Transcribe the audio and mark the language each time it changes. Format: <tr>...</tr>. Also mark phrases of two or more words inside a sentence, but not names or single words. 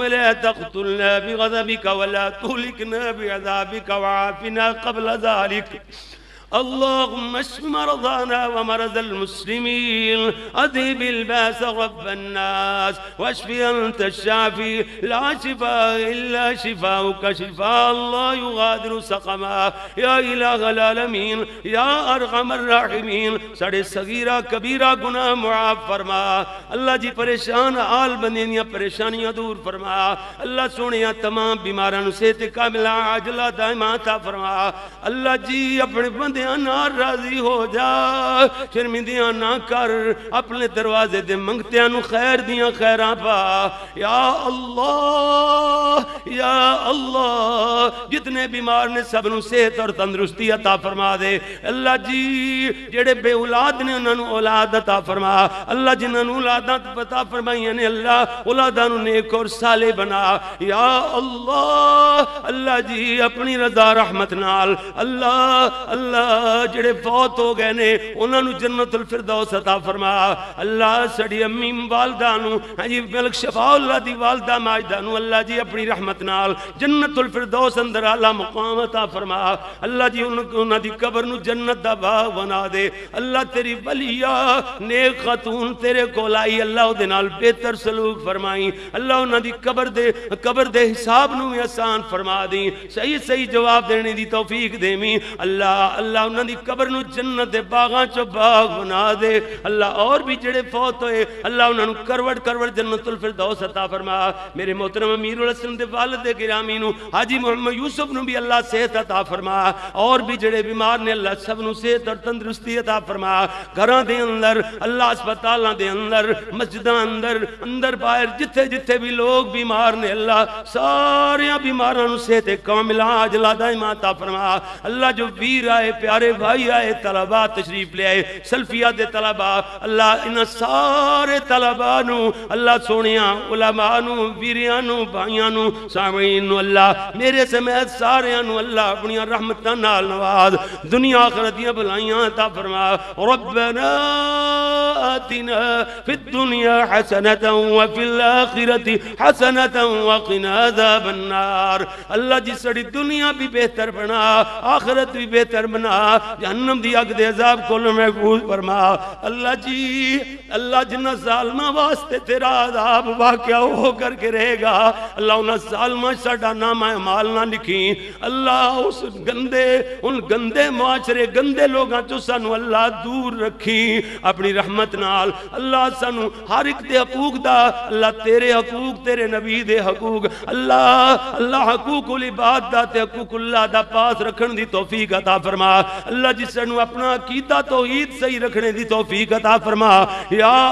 <ar>لا تقتلنا بغضبك ولا تهلكنا بعذابك وعافنا قبل ذلك اللهم اشف مرضانا ومرضى المسلمين اذهب الباس رب الناس واشف انت الشافي لا شفاء الا شفاؤك شفاء لا يغادر سقما يا الہ العالمین یا ارحم الراحمین</ar> <pa>ساڑے صغیرہ کبیرہ گناہ معاف فرما اللہ جی پریشان آل بندیاں پریشانیاں دور فرما اللہ سونیاں تمام بیماران صحت کاملہ عاجلہ دائمہ عطا فرما اللہ جی اپنے بندے نہ راضی ہو جا شرمندیاں نہ کر اپنے دروازے دے منگتیاں نو خیر دیاں خیراں پا یا اللہ جتنے بیمار نے سب نو صحت اور تندرستی عطا فرما دے اللہ جی جڑے بے اولاد نے انہاں نو اولاد عطا فرما اللہ جنہاں نو اولاداں عطا فرمائیاں نے اللہ اولاداں نو نیک اور صالح بنا یا اللہ جی اپنی رضا رحمت نال اللہ جڑے فوت ہو گئے نے انہاں نو جنت الفردوس عطا فرما اللہ سڑی امی والدہ نو جی ملک شفاء اللہ دی والدہ ماجدہ نو اللہ جی اپنی رحمت نال جنت الفردوس اندر اعلیٰ مقام عطا فرما اللہ جی انہاں دی قبر نو جنت دا باغ بنا دے اللہ تیری ولیہ نیک خاتون تیرے کول آئی اللہ دے نال بہتر سلوک فرمائی اللہ انہاں دی قبر دے حساب نو آسان فرما دی صحیح جواب دینے دی توفیق دیمی اللہ انہاں دی قبر نو جنت دے باغاں چو باغ بنا دے اللہ اور بھی جڑے فوت ہوئے اللہ انہاں نو کروڑ جنت الفردوس عطا فرما میرے محترم امیر الحسن دے والد گرامی نو حاجی محمد یوسف نو بھی اللہ صحت عطا فرما اور بھی جڑے بیمار نے اللہ سب نو صحت اور تندرستی عطا فرما گھراں دے اندر اللہ اسپتالاں دے اندر مسجداں اندر باہر جتھے بھی لوگ بیمار نے اللہ سارے بیماراں نو صحت کاملہ عاجلہ دائمہ عطا فرما اللہ جو ویر آئے پیارے بھائی آئے طلباء تشریف لے آئے سلفیہ دے طلباء اللہ انہاں سارے طلباء نو اللہ سونیاں علماء نو ویریاں نو بھائیاں نو سامعین نو اللہ میرے سمیت ساریاں نو اللہ اپنی رحمتاں نال نواز دنیا آخرت دیاں بھلائیاں عطا فرما ربنا</pa> <ar>آتنا فی الدنیا حسنة وفی الآخرت حسنة وقنا عذاب النار</ar> <pa>اللہ جی سڑی دنیا بھی بہتر بنا آخرت بھی بہتر بنا جہنم دی اگ دے عذاب کو محفوظ فرما اللہ جی اللہ جنہ ظالمہ واسطے تیرا عذاب واقعہ ہو کر کے رہے گا اللہ انہ ظالمہ ساڑھا نام اعمال نہ لکھیں اللہ اس ان گندے معاشرے گندے لوگاں جو سانو اللہ دور رکھیں اپنی رحمت نال اللہ سانو ہر ایک دے حقوق دا اللہ تیرے حقوق تیرے نبی دے حقوق اللہ حقوق العباد دا تے حقوق اللہ دا پاس رکھن دی توفیق عطا فرما اللہ جس سنو اپنا عقیدہ توحید صحیح رکھنے دی توفیق عطا فرما یا</pa>